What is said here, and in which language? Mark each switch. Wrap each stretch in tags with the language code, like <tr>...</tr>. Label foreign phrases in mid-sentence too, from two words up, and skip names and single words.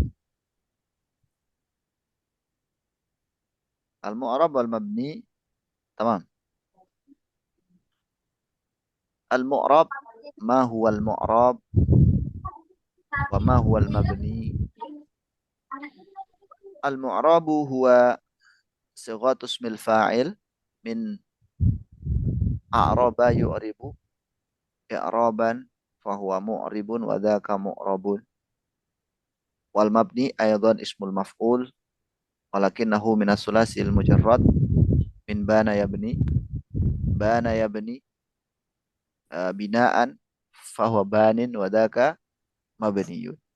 <ar>المعرب والمبني، تمام. المعرب، ما هو المعرب وما هو المبني? المعرب هو صيغة اسم الفاعل من أعرب يعرب إعرابا فهو معرب وذاك معرب. والمبني أيضا اسم المفعول ولكنه من الثلاثي المجرد من بنى يبني بناء فهو بان وذاك مبني.</ar>